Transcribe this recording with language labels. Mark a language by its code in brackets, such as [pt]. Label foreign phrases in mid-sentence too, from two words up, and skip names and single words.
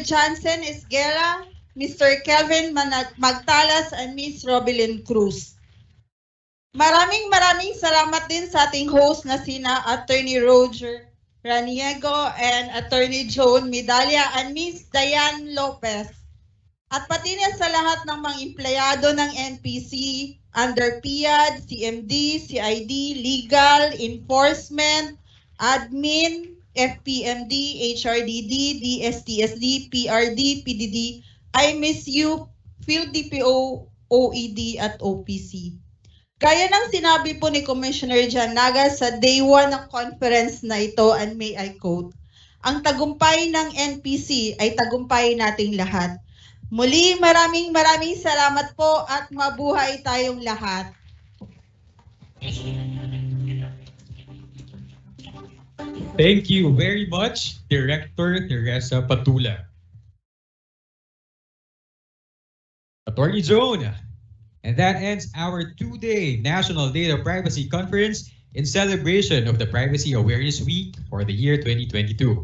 [en] Johnson Esguera, Mr. Kelvin Magtalas, and Miss Robilyn Cruz. [tl] Maraming salamat din sa ating host na sina Attorney Roger Raniego and Attorney Joan Medalla and Miss Diane Lopez. At pati na sa lahat ng mga empleyado ng NPC under PIAD, CMD, CID, Legal, Enforcement, Admin, FPMD, HRDD, DSTSD, PRD, PDD, [en] I miss you, Field DPO, [tl] OED at OPC. Gaya ng sinabi po ni Commissioner John Naga sa day 1 ng conference na ito, [en] and may I quote, [tl] ang tagumpay ng NPC ay tagumpay nating lahat. Muli, maraming salamat po at mabuhay tayong lahat. [en] Thank you very much, Director Teresa Patula. Attorney Joan. And that ends our two-day National Data Privacy Conference in celebration of the Privacy Awareness Week for the year 2022.